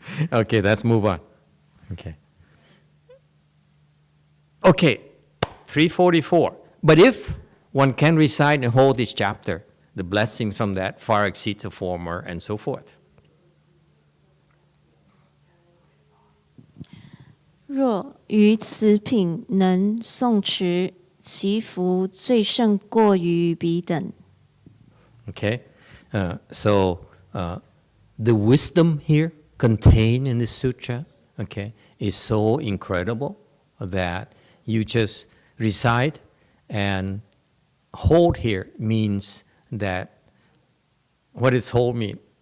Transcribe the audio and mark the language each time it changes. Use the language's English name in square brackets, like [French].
[English] Okay, let's move on. Okay, 344. But if one can recite and hold this chapter, the blessings from that far exceeds the former, and so forth. [Chinese] 若于此品能诵持，其福最胜过于彼等。 [English] Okay, so the wisdom here contained in this sutra, okay, is so incredible that you just recite, and hold here means that, what does hold mean?